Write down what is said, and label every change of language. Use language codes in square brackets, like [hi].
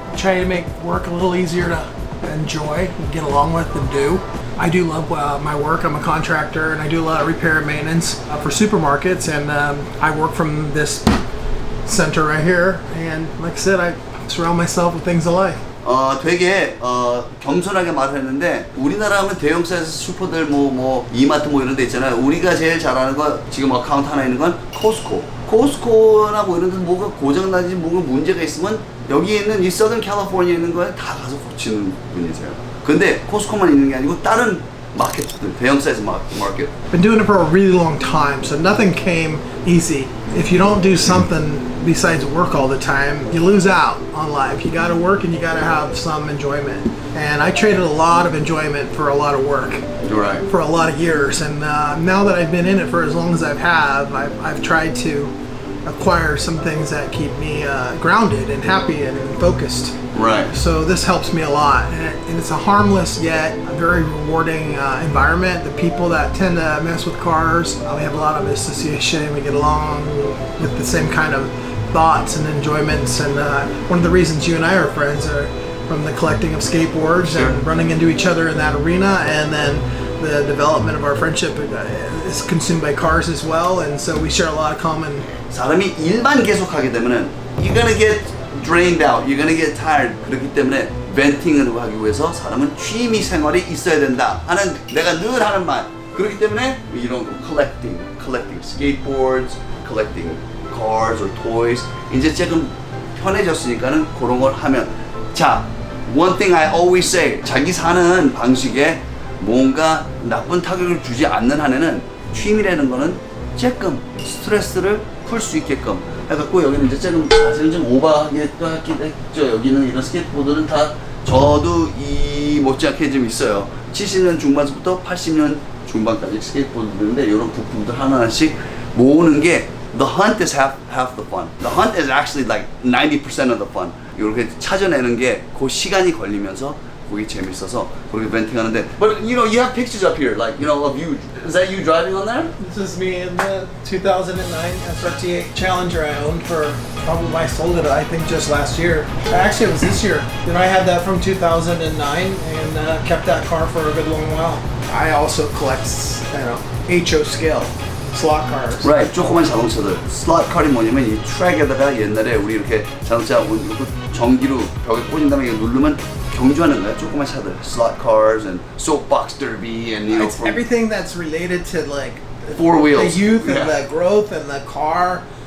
[en] Try to make work a little easier to enjoy and get along with and do. I do love my work. I'm a contractor and I do a lot of repair and maintenance for supermarkets, and I work from this center right here, and like I said, I surround myself with things I like. [ko] 되게 겸손하게 말을 했는데 우리나라 하면 대형 사이즈 슈퍼들 뭐 이마트 뭐 이런 데 있잖아요. 우리가 제일 잘하는 거 지금 어카운트 하나 있는 건 코스코나 뭐 이런 데 뭐가 고장나지 뭐가 문제가 있으면 여기 있는 이 서든 캘리포니아에 있는 거에 다 가서 고치는 분이세요. 근데 코스코만 있는 게 아니고 다른 마켓들, 대형 사이즈 마켓. [en] Been doing it for a really long time, so nothing came easy. If you don't do something besides work all the time, you lose out on life. You gotta work and you gotta have some enjoyment. And I traded a lot of enjoyment for a lot of work. Right. For a lot of years. And now that I've been in it for as long as I've tried to acquire some things that keep me grounded and happy and focused. Right. So this helps me a lot, and it's a harmless yet a very rewarding environment. The people that tend to mess with cars, we have a lot of association. We get along with the same kind of thoughts and enjoyments, and one of the reasons you and I are friends are from the collecting of skateboards and running into each other in that arena, and then the development of our friendship is consumed by cars as well, and so we share a lot of common. [ko] 사람이 일만 계속 하게 되면은 [en] you're gonna get drained out, you're gonna get tired. [ko] 그렇기 때문에 벤팅을 하기 위해서 사람은 취미 생활이 있어야 된다 하는 내가 늘 하는 말. 그렇기 때문에 이런 [en] collecting skateboards, collecting cars or toys [ko] 이제 조금 편해졌으니까는 그런 걸 하면 자, [en] one thing I always say [ko] 자기 사는 방식에 뭔가 나쁜 타격을 주지 않는 한에는 취미라는 거는 조금 스트레스를 풀 수 있게끔 해갖고 여기는 이제 조금 사실은 좀 오버하게 또 하긴 했죠. 여기는 이런 스케이트보드는 다 저도 이 못지않게 좀 있어요. 70년 중반부터 80년 중반까지 스케이트보드인데 이런 부품들 하나씩 모으는 게 [en] the hunt is half the fun. The hunt is actually like 90% of the fun. [ko] 이렇게 찾아내는 게 그 시간이 걸리면서 그게 재밌어서 그렇게 벤팅하는데. [en] But you know, you have pictures up here, like you know, of you. Is that you driving on there? This is me in the 2009 SRT8 Challenger I owned for probably I sold it I think just last year. Actually, it was this year. You know, I had that from 2009 and kept that car for a good long while. I also collect, HO scale slot cars. Right. [ko] 조그만 자동차들. 슬롯 칼이 뭐냐면 이 트랙에다가 옛날에 우리 이렇게 자동차 전기로 벽에 꽂은 다음에 이거 누르면 경주하는 거야. 조그만 차들. [en] Slot cars and soapbox derby and you know. It's everything that's related to like four wheels. the youth and the growth and the car.